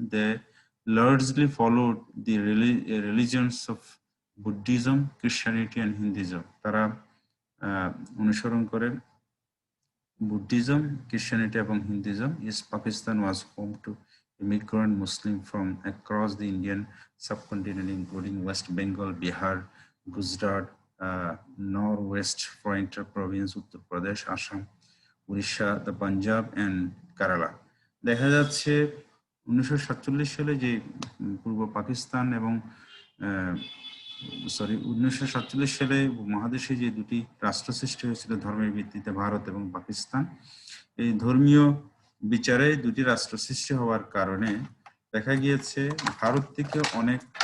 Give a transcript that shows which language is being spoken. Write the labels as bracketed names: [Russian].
[English] They largely followed the religions of Buddhism, Christianity and Hinduism. [Bangla] তারা অনুসরণ করে Buddhism, Christianity এবং Hinduism. [English] East Pakistan was home to immigrant Muslim from across the Indian subcontinent, including West Bengal, Bihar, Gujarat, Northwest Frontier Province, Uttar Pradesh, Assam, Odisha, the Punjab and Kerala. [Bangla] দেখা যাচ্ছে 1947 সালে যে পূর্ব পাকিস্তান এবং 1947 সালে মহাদেশে যে দুটি রাষ্ট্র সৃষ্টি হয়েছিল ধর্মের ভিত্তিতে, ভারত এবং পাকিস্তান, এই ধর্মীয় বিচারে দুটি রাষ্ট্র সৃষ্টি হওয়ার কারণে দেখা গিয়েছে ভারত থেকে অনেক